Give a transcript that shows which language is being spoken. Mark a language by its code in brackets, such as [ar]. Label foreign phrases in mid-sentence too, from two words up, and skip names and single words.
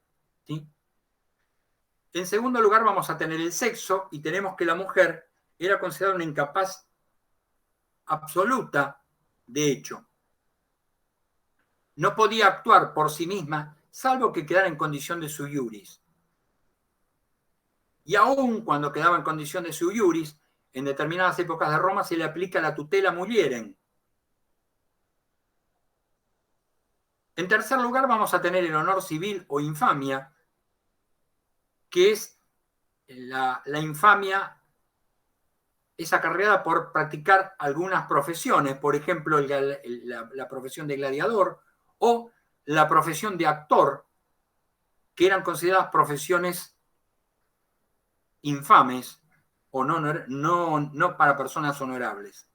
[es] ¿Sí? En segundo lugar vamos a tener el sexo y tenemos que la mujer era considerada una incapaz absoluta de hecho. No podía actuar por sí misma salvo que quedara en condición de [la] sui iuris. [es] Y aún cuando quedaba en condición de [la] sui iuris, [es] en determinadas épocas de Roma se le aplica la [la] tutela mulierem. [es] En tercer lugar vamos a tener el honor civil o infamia, que es la infamia es acarreada por practicar algunas profesiones, por ejemplo, la profesión de gladiador o la profesión de actor, que eran consideradas profesiones infames o no para personas honorables.